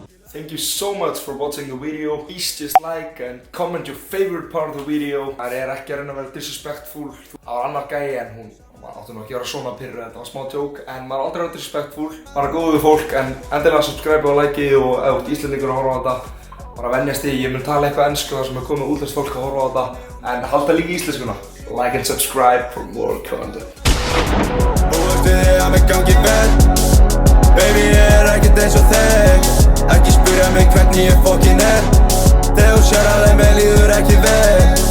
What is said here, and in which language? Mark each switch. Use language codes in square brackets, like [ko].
[en] Thank you so much for watching the video. Please just like and comment your favorite part of the video. [is] Það er ekki að reyna að vera disrespectful. Það var annar gæi en hún átti nú ekki að vera svona pyrru, þetta var smá joke. En maður er aldrei verið disrespectful. Maður er góð við fólk en endilega subscribe og like og ef þú ert Íslendingur að horfa á þetta. Bara venjast því, ég mun tala eitthvað ensku þar sem er komið útlenskt fólk að horfa á þetta. En halda líka íslenskuna. [en] Like and subscribe for more content. [is] Baby, ég er ekkert eins og þeir. Ekki spyrja mig hvernig ég fokkin er. Þegar þú sér að þeim líður ekki vel.